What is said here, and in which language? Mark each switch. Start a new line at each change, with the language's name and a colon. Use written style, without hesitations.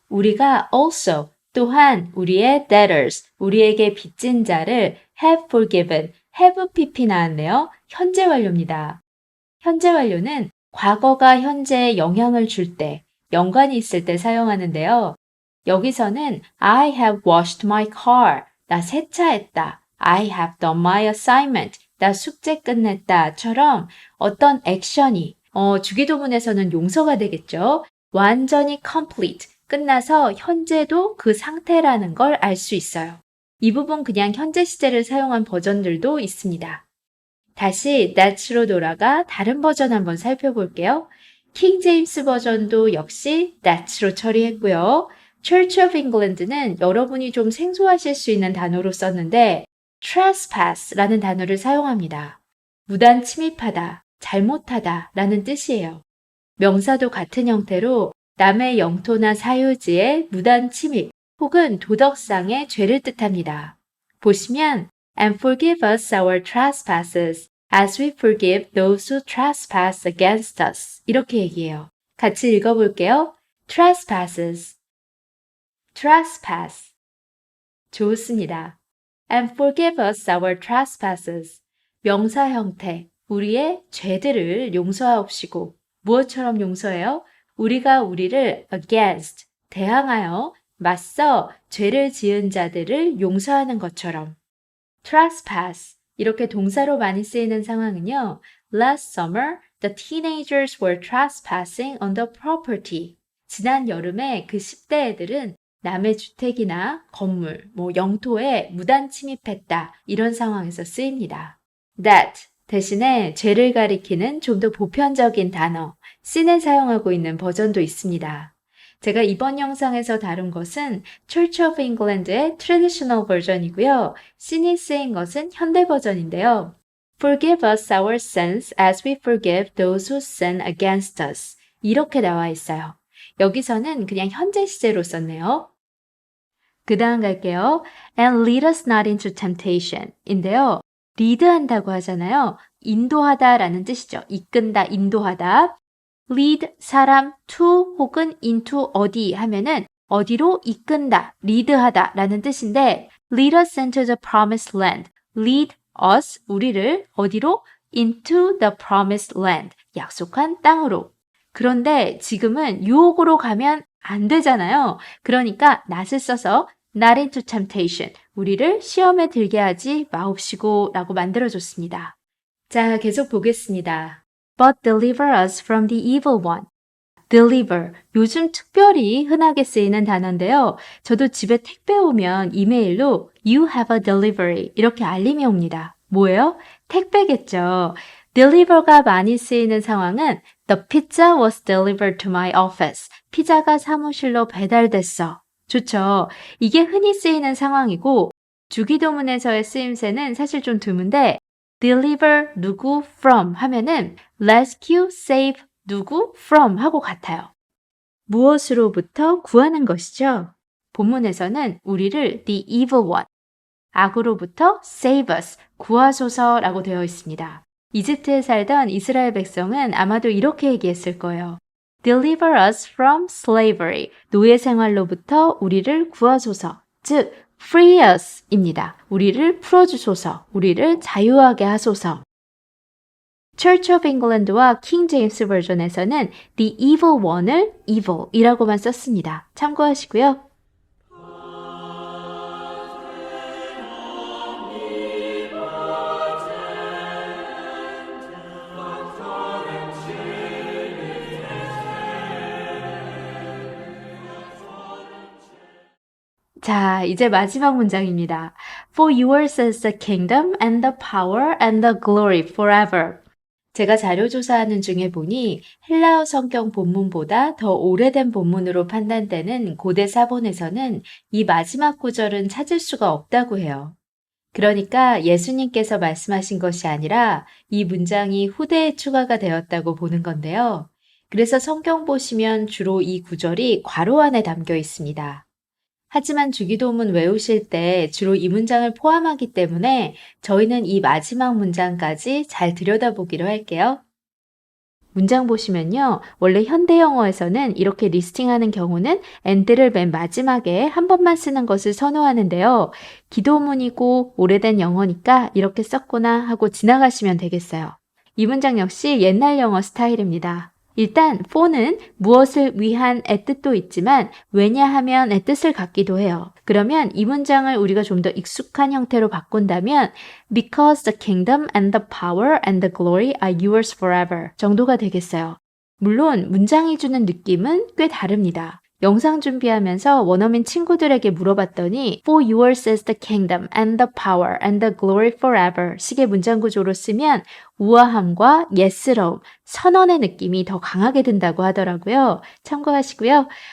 Korean: 우리가 also 또한 우리의 debtors, 우리에게 빚진 자를
English: have forgiven, have pp
Korean: 나왔네요. 현재 완료입니다. 현재 완료는 과거가 현재에 영향을 줄 때, 연관이 있을 때 사용하는데요. 여기서는
English: I have washed my car.
Korean: 나 세차했다.
English: I have done my assignment.
Korean: 나 숙제 끝냈다처럼 어떤 액션이 주기도문에서는 용서가 되겠죠. 완전히 complete, 끝나서 현재도 그 상태라는 걸 알 수 있어요. 이 부분 그냥 현재 시제를 사용한 버전들도 있습니다. 다시 thats로 돌아가 다른 버전 한번 살펴볼게요. 킹 제임스 버전도 역시 thats로 처리했고요. Church of England는 여러분이 좀 생소하실 수 있는 단어로 썼는데 trespass라는 단어를 사용합니다. 무단 침입하다, 잘못하다 라는 뜻이에요. 명사도 같은 형태로 남의 영토나 사유지에 무단 침입 혹은 도덕상의 죄를 뜻합니다. 보시면
English: And forgive us our trespasses as we forgive those who trespass against us
Korean: 이렇게 얘기해요. 같이 읽어볼게요.
English: Trespasses Trespass
Korean: 좋습니다.
English: And forgive us our trespasses
Korean: 명사 형태 우리의 죄들을 용서하옵시고 무엇처럼 용서해요? 우리가 우리를 against, 대항하여, 맞서 죄를 지은 자들을 용서하는 것처럼. trespass, 이렇게 동사로 많이 쓰이는 상황은요.
English: Last summer, the teenagers were trespassing on the property.
Korean: 지난 여름에 그 10대 애들은 남의 주택이나 건물, 영토에 무단 침입했다. 이런 상황에서 쓰입니다. that, 대신에 죄를 가리키는 좀 더 보편적인 단어, sin을 사용하고 있는 버전도 있습니다. 제가 이번 영상에서 다룬 것은 Church of England의 트래디셔널 버전이고요. sin이 쓰인 것은 현대 버전인데요.
English: Forgive us our sins as we forgive those who sin against us.
Korean: 이렇게 나와 있어요. 여기서는 그냥 현재 시제로 썼네요. 그 다음 갈게요.
English: And lead us not into temptation 인데요.
Korean: 리드한다고 하잖아요. 인도하다 라는 뜻이죠. 이끈다, 인도하다. lead, 사람, to 혹은 into 어디 하면은 어디로 이끈다, 리드하다 라는 뜻인데
English: lead us into the promised land. lead us,
Korean: 우리를 어디로?
English: into the promised land.
Korean: 약속한 땅으로. 그런데 지금은 유혹으로 가면 안 되잖아요. 그러니까
English: not을 써서 not into temptation.
Korean: 우리를 시험에 들게 하지 마옵시고 라고 만들어줬습니다. 자, 계속 보겠습니다.
English: But deliver us from the evil one.
Korean: deliver, 요즘 특별히 흔하게 쓰이는 단어인데요. 저도 집에 택배 오면 이메일로
English: You have a delivery
Korean: 이렇게 알림이 옵니다. 뭐예요? 택배겠죠. deliver가 많이 쓰이는 상황은
English: The pizza was delivered to my office.
Korean: 피자가 사무실로 배달됐어. 좋죠. 이게 흔히 쓰이는 상황이고 주기도문에서의 쓰임새는 사실 좀 드문데 deliver 누구 from 하면은 rescue, save 누구 from 하고 같아요. 무엇으로부터 구하는 것이죠. 본문에서는 우리를 the evil one, 악으로부터
English: save us,
Korean: 구하소서라고 되어 있습니다. 이집트에 살던 이스라엘 백성은 아마도 이렇게 얘기했을 거예요.
English: Deliver us from slavery,
Korean: 노예 생활로부터 우리를 구하소서, 즉
English: free us
Korean: 입니다. 우리를 풀어주소서, 우리를 자유하게 하소서. Church of England와 King James 버전에서는 the evil one을 evil이라고만 썼습니다. 참고하시고요. 자, 이제 마지막 문장입니다.
English: For yours is the kingdom and the power and the glory forever.
Korean: 제가 자료 조사하는 중에 보니 헬라어 성경 본문보다 더 오래된 본문으로 판단되는 고대 사본에서는 이 마지막 구절은 찾을 수가 없다고 해요. 그러니까 예수님께서 말씀하신 것이 아니라 이 문장이 후대에 추가가 되었다고 보는 건데요. 그래서 성경 보시면 주로 이 구절이 괄호 안에 담겨 있습니다. 하지만 주기도문 외우실 때 주로 이 문장을 포함하기 때문에 저희는 이 마지막 문장까지 잘 들여다보기로 할게요. 문장 보시면요. 원래 현대 영어에서는 이렇게 리스팅하는 경우는 and를 맨 마지막에 한 번만 쓰는 것을 선호하는데요. 기도문이고 오래된 영어니까 이렇게 썼구나 하고 지나가시면 되겠어요. 이 문장 역시 옛날 영어 스타일입니다. 일단 for는 무엇을 위한의 뜻도 있지만 왜냐하면의 뜻을 갖기도 해요. 그러면 이 문장을 우리가 좀 더 익숙한 형태로 바꾼다면
English: because the kingdom and the power and the glory are yours forever
Korean: 정도가 되겠어요. 물론 문장이 주는 느낌은 꽤 다릅니다. 영상 준비하면서 원어민 친구들에게 물어봤더니
English: For yours is the kingdom and the power and the glory forever
Korean: 식의 문장 구조로 쓰면 우아함과 옛스러움, 선언의 느낌이 더 강하게 든다고 하더라고요. 참고하시고요.